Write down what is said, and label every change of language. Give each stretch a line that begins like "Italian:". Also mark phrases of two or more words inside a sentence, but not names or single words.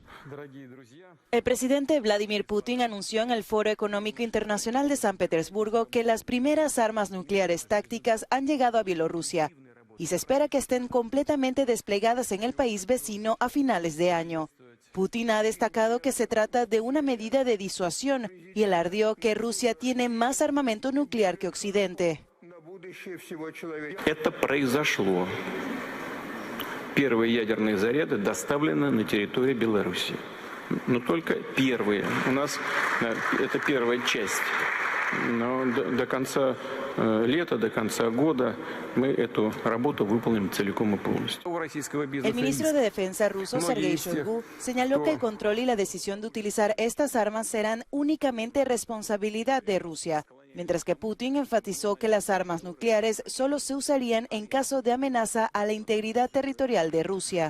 Spanish: El presidente Vladimir Putin anunció en el Foro Económico Internacional de San Petersburgo que las primeras armas nucleares tácticas han llegado a Bielorrusia y se espera que estén completamente desplegadas en el país vecino a finales de año. Putin ha destacado que se trata de una medida de disuasión y alardeó que Rusia tiene más armamento nuclear que Occidente.
Russian: Это произошло. Первые ядерные заряды доставлены на территорию Беларуси. Но только первые. У нас это первая часть. Но до конца лета, до конца года мы эту работу выполним целиком и полностью.
Spanish: El ministro de Defensa ruso, Sergei Shoigu, señaló que el control y la decisión de utilizar estas armas serán únicamente responsabilidad de Rusia, mientras que Putin enfatizó que las armas nucleares solo se usarían en caso de amenaza a la integridad territorial de Rusia.